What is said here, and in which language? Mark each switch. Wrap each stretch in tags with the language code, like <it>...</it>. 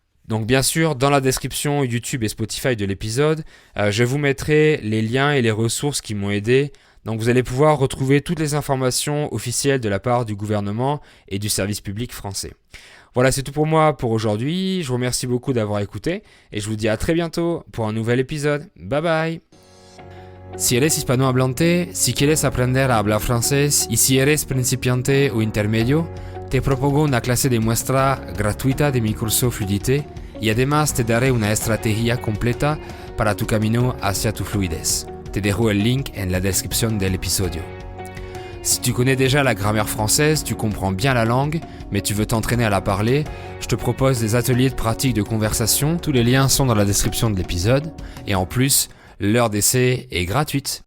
<fr>Donc bien sûr, dans la description YouTube et Spotify de l'épisode, je vous mettrai les liens et les ressources qui m'ont aidé. Donc vous allez pouvoir retrouver toutes les informations officielles de la part du gouvernement et du service public français. Voilà, c'est tout pour moi pour aujourd'hui. Je vous remercie beaucoup d'avoir écouté et je vous dis à très bientôt pour un nouvel épisode.</fr> <en>Bye bye.</en> <es>Si eres hispanohablante, si quieres aprender a hablar francés y si eres principiante o intermedio, te propongo una clase de muestra gratuita de mi curso Fluidité y además te daré una estrategia completa para tu camino hacia tu fluidez. Te dejo el link en la descripción del episodio.</es> <fr>Si tu connais déjà la grammaire française, tu comprends bien la langue, mais tu veux t'entraîner à la parler, je te propose des ateliers de pratique de conversation. Tous les liens sont dans la description de l'épisode. Et en plus, l'heure d'essai est gratuite.</fr>